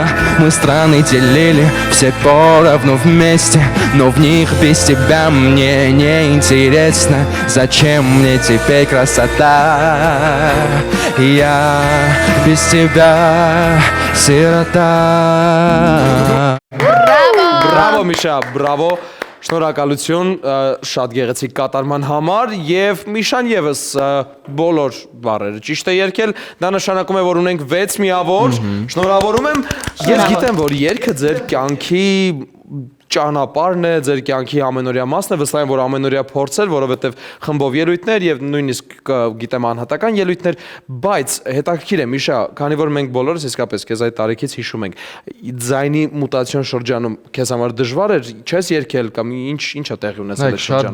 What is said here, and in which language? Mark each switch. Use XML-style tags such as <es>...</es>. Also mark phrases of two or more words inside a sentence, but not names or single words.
<ru>Мы страны делили, все поровну вместе. Но в них без тебя мне не интересно. Зачем мне теперь красота? Я без тебя сирота.</ru> <hy>Բրավո Միշա, բրավո։ Շնորհակալություն շատ գեղեցիկ կատարման համար եւ Միշան եւս բոլոր բառերը ճիշտ է երգել, դա նշանակում է որ ունենք 6 միավոր։ Շնորհավորում եմ։ Ես գիտեմ որ երգը ձեր կյանքի ճանապարհն է, ձեր կյանքի ամենօրյա մասն է, վստահ եմ որ ամենօրյա փորձեր, որովհետեւ խմբով ելույթներ եւ նույնիսկ գիտեմ անհատական ելույթներ, բայց հետաքրքիր է Միշա, քանի որ մենք բոլորս իսկապես քեզ այդ տարիքից հիշում ենք, ձայնի մուտացիոն շրջանում քեզ համար դժվար էր, չես երգել կամ ինչ է տեղի ունեցել այդ շրջանում։</hy>